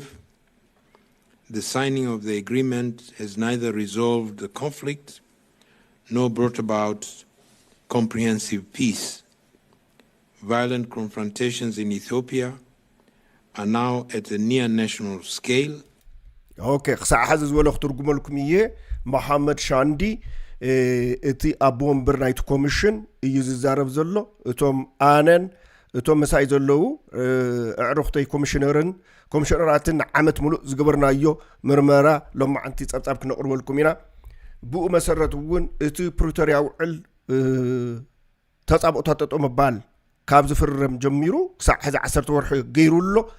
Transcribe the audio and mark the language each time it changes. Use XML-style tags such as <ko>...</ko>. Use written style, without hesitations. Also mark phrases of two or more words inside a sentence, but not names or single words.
<en>The signing of the agreement has neither resolved the conflict nor brought about comprehensive peace. Violent confrontations in Ethiopia are now at a near national scale.</en> <ti>Okay, ክሳዕ ሕዚ ዝበለ ክትርጉመልኩም እየ መሐመድ ሻንዲ እቲ ኣቦ ወንበር ናይቲ ኮሚሽን እዩ ዝዛረብ ዘሎ እቶም ኣነን እቶም መሳይ ዘለዉ ኣዕሩኽተይ ኮሚሽነራትን ዓመት ሙሉእ ዝገበርናዮ ምርመራ ሎማዓንቲ ፀብፃብ ክነቕርበልኩም ኢና ብኡ መሰረት እውን እቲ ፕሪቶሪያ ውዕል ተፃብኦታት ጠጦ ምባል ካብ ዝፍረም ጀሚሩ ክሳብ ሕዚ 10 ወርሒ ገይሩሎ</ti>